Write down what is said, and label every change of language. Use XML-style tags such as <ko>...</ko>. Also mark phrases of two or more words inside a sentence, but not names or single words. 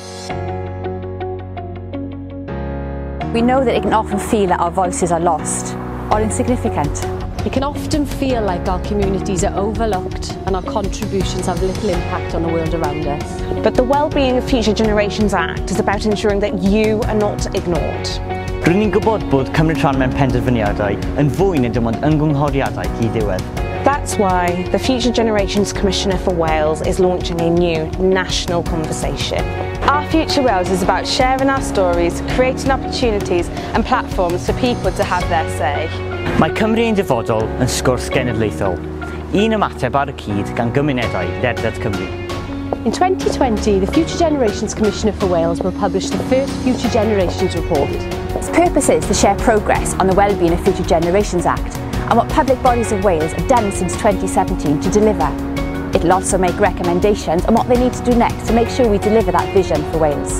<en>We know that it can often feel that our voices are lost or insignificant. It can often feel like our communities are overlooked and our contributions have little impact on the world around us. But the Wellbeing of Future Generations Act is about ensuring that you are not ignored.</en> <cy>Rydyn ni'n gwybod bod cymryd mewn penderfyniadau yn fwy na dim ond ymgynghoriadau hyd-diwedd.</cy> <en>That's why the Future Generations Commissioner for Wales is launching a new national conversation. Our Future Wales is about sharing our stories, creating opportunities and platforms for people to have their say.</en> <cy>Mae Cymru yn dyfodol yn sgwrs genedlaethol, un ymateb ar y cyd gan gymunedau ledled Cymru.</cy> <en>In 2020, the Future Generations Commissioner for Wales will publish the first Future Generations report. Its purpose is to share progress on the Wellbeing of Future Generations Act and what public bodies of Wales have done since 2017 to deliver. It'll also make recommendations on what they need to do next to make sure we deliver that vision for Wales.</en>